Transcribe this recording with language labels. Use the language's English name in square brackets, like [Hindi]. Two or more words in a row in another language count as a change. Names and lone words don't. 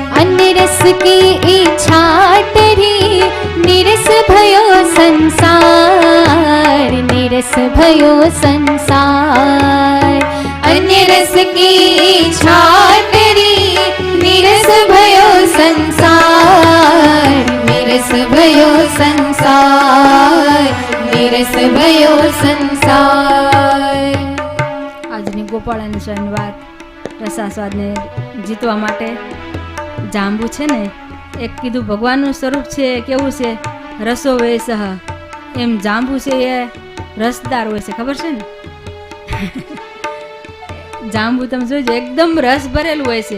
[Hindi] अन्य रस की इच्छा टरी निरस भयो संसार, निरस भयो संसार। अन्य रस की इच्छा टरी निरस भयो संसार, निरस भयो संसार, निरस भयो संसार। [Gujarati] આજની ગોપાળાની શનિવાર રસાસ્વાદને જીતવા માટે જાંબુ છે ને, એક કીધું ભગવાનનું સ્વરૂપ છે, કેવું છે? [Sanskrit] रसो वै सः. [Gujarati] એમ જાંબુ છે એ રસદાર હોય છે, ખબર છે ને? જાંબુ તમે જોજો એકદમ રસ ભરેલું હોય છે.